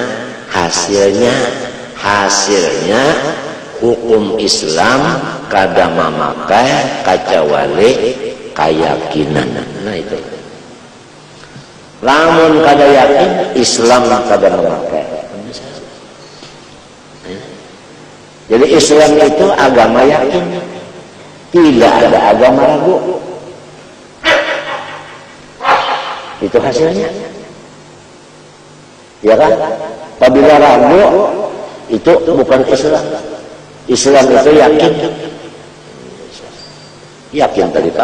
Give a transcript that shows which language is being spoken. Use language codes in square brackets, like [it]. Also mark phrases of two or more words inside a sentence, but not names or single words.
[bjn] Hasilnya hukum Islam kada memakai kacawali keyakinan. Nah itu. Lamun kada yakin Islam kada memakai. [id] Jadi Islam itu agama yakin, tidak ada agama ragu. [bjn] Itu hasilnya. Ya kan? Apabila ragu itu bukan Islam. Islam itu yakin. Yakin tadi kan?